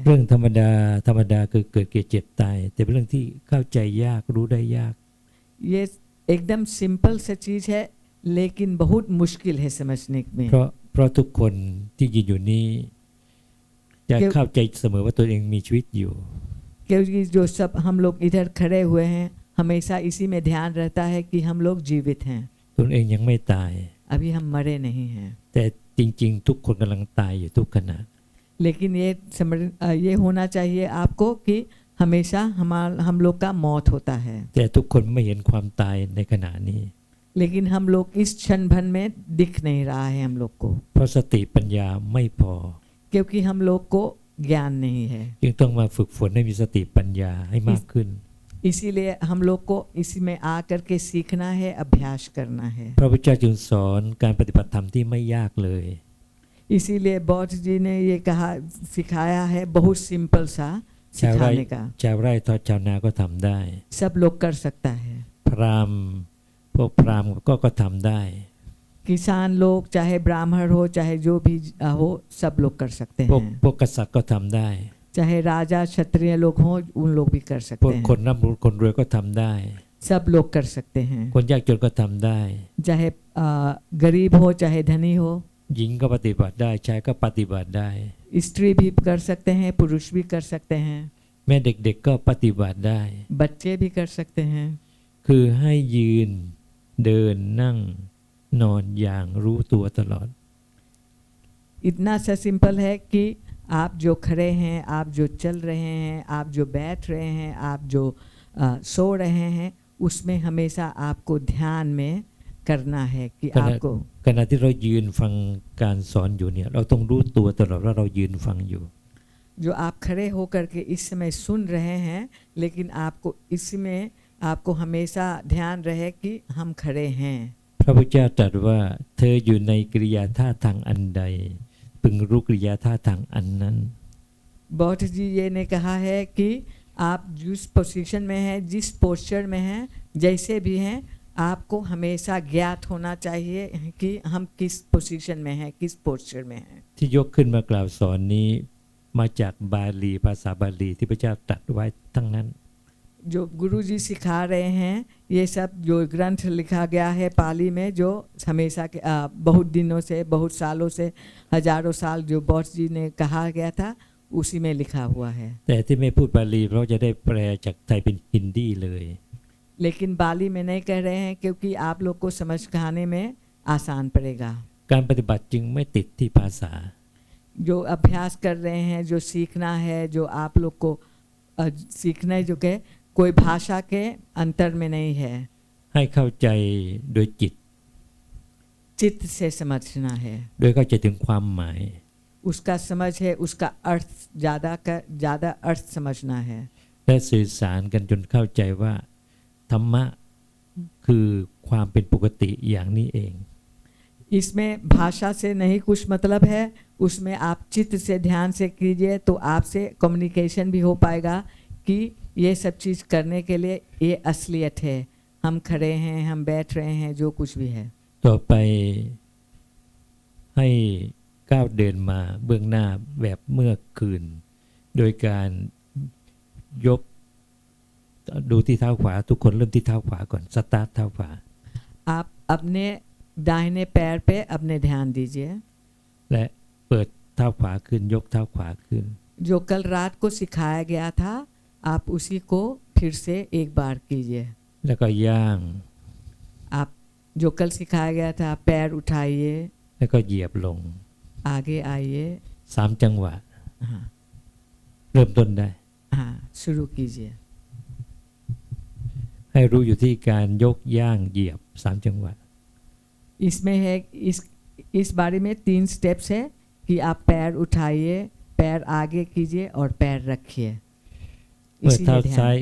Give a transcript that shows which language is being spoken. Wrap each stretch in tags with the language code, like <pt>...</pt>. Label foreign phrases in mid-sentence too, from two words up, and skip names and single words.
<th>เรื่องธรรมดาคือเกิดแก่เจ็บตายแต่เป็นเรื่องที่เข้าใจยากรู้ได้ยาก</th> <hi>ये एकदम सिंपल सा चीज है, लेकिन बहुत मुश्किल है समझने में।</hi> <th>เพราะทุกคนที่ยืนอยู่นี้จะเข้าใจเสมอว่าตัวเองมีชีวิตอยู่</th> <hi>क्योंकि जो सब हम लोग इधर खड़े हुए हैं, हमेशा इसी में ध्यान रहता है कि हम लोग जीवित हैं,</hi> <th>ตนเองยังไม่ตาย</th> <hi>अभी हम मरे नहीं हैं।</hi> <th>แต่จริงๆทุกคนกำลังตายอยู่ทุกขณะ</th> <hi>लेकिन ये होना चाहिए आपको कि हमेशा हम लोग का मौत होता है,</hi> <th>แต่ทุกคนไม่เห็นความตายในขณะนี้</th> <hi>लेकिन हम लोग इस क्षण भर में दिख नहीं रहा है हम लोग को,</hi> <th>เพราะสติปัญญาไม่พอ</th> <hi>क्योंकि हम लोग को ज्ञान नहीं है।</hi> <th>จึงต้องมาฝึกฝนให้มีสติปัญญาให้มากขึ้น</th> <hi>इसीलिए हम लोग को इसमें आकर के सीखना है, अभ्यास करना है।</hi> <th>พระพุทธเจ้าจึงสอนการปฏิบัติธรรมที่ไม่ยากเลย</th> <hi>इसीलिए बौद्ध जी ने ये सिखाया है, बहुत सिंपल सा</hi> <th>ชาวไร่</th> <hi>सिखाने का,</hi> <th>ชาวไร่ทอดชาวนาก็ทำได้</th> <hi>सब लोग कर सकता है।</hi> <th>พราหมณ์พวกพราหมณ์ก็ทำได้</th> <hi>किसान लोग, चाहे ब्राह्मण हो, चाहे जो भी हो, सब लोग कर सकते</hi> <th>พวก</th> <hi>हैं।</hi> <th>กษัตริย์ก็ทำได้</th> <hi>चाहे राजा क्षत्रिय लोग हों, उन लोग भी कर</hi> <th>พว</th> <hi>सकते</hi> <th>ก</th> <hi>हैं।</hi> <th>คนร่ำรวยคนรวยก็ทำได้</th> <hi>सब लोग कर सकते हैं,</hi> <th>คนยากจนก็ทำได้</th> <hi>चाहे गरीब हो, चाहे धनी हो,</hi> <th>หญิงก็ปฏิบัติได้ชายก็ปฏิบัติได้</th> <hi>स्त्री भी कर सकते हैं, पुरुष भी कर सकते हैं,</hi> <th>แม่เด็กๆก็ปฏิบัติได้</th> <hi>बच्चे भी कर सकते हैं।</hi> <th>คือให้ยืนเดินนั่งนอนอย่างรู้ตัวตลอด</th> <hi>इतना सा सिंपल है कि आप जो खड़े हैं, आप जो चल रहे हैं, आप जो बैठ रहे हैं, आप जो सो रहे हैं, उसमें हमेशा आपको ध्यान में करना है कि</hi> <th>ขณะ</th> <hi>आपको</hi> <th>ขณะที่เรายืนฟังการสอนอยู่เนี่ยเราต้องรู้ตัวตลอดว่าเรายืนฟังอยู่</th> <hi>जो आप खड़े होकर के इस समय सुन रहे हैं, लेकिन आपको इसमें आपको हमेशा ध्यान रहे कि हम खड़े हैं।</hi> <th>พระพุทธเจ้าตรัสว่าเธออยู่ในกิริยาท่าทางอันใดพึงรู้กิริยาท่าทางอันนั้น</th> <hi>बौद्ध जी ये ने कहा है कि आप जिस पोजीशन में हैं, जिस पोस्चर में हैं, जैसे भी हैं, आपको हमेशा ज्ञात होना चाहिए कि हम किस पोजीशन में हैं, किस पोस्चर में हैं।</hi> <th>ที่ยกขึ้นมากล่าวสอนนี้มาจากบาลีภาษาบาลีที่พระเจ้าตรัสไว้ทั้งนั้น</th> <hi>जो गुरु जी सिखा रहे हैं, ये सब जो ग्रंथ लिखा गया है पाली में, जो हमेशा के बहुत दिनों से, बहुत सालों से, हजारों साल जो बॉस जी ने कहा गया था, उसी में लिखा हुआ है।</hi> <th>แต่ที่ไม่พูดบาลีเพราะจะได้แปลจากไทยเป็นฮินดีเลย</th> <hi>लेकिन बाली में नहीं कह रहे हैं क्योंकि आप लोग को समझ खाने में आसान पड़ेगा।</hi> <th>การปฏิบัติจึงไม่ติดที่ภาษา</th> <hi>जो अभ्यास कर रहे हैं, जो सीखना है, जो आप लोग को सीखना है, जो के कोई भाषा के अंतर में नहीं है,</hi> <th>ให้เข้าใจโดยจิต</th> <hi>चित्त से समझना है।</hi> <th>โดยเข้าใจถึงความหมาย</th> <hi>उसका समझ है, उसका अर्थ ज़्यादा अर्थ समझना है।</hi> <th>และสื่อสารกันจนเข้าใจว่าธรรมะคือความเป็นปกติอย่างนี้เอง</th> <hi>इसमें भाषा से नहीं कुछ मतलब है, उसमें आप चित्त से ध्यान से कीजिए तो आपसे कम्युनिकेशन भी हो पाएगा कि ये सब चीज़ करने के लिए ये असलियत है, हम खड़े हैं, हम बैठ रहे हैं, जो कुछ भी है।</hi> <th>ต่อไปให้ก้าวเดินมาเบื้องหน้าแบบเมื่อคืน โดยการยกดูที่เท้าขวาทุกคนเริ่มที่เท้าขวาก่อนสตาร์ทเท้าขวา</th> <hi>आप अपने दाहिने पैर पे अपने ध्यान दीजिए।</hi> <th>และเปิดเท้าขวาขึ้นยกเท้าขวาขึ้น</th> <hi>जो कल रात को सिखाया गया था, आप उसी को फिर से एक बार कीजिए।</hi> <th>แล้วก็ย่าง</th> <hi>आप जो कल सिखाया गया था, पैर उठाइए,</hi> <th>แล้วก็เหยียบลง</th> <hi>आगे आइए।</hi> <th>3 จังหวะ</th> <hi>हाँ</hi> <th>เริ่มต้นได้</th> <hi>हाँ, शुरू कीजिए।</hi> <th>ให้รู้อยู่ที่การยกย่างเหยียบ3 จังหวะ</th> <hi>इसमें है, इस बारे में 3 स्टेप्स है कि आप पैर उठाइए, पैर आगे कीजिए और पैर रखिए।</hi> <th>เมื่อ</th> <hi>इसी</hi> <th>เท้า</th> <hi>में</hi> <th>ซ้าย</th>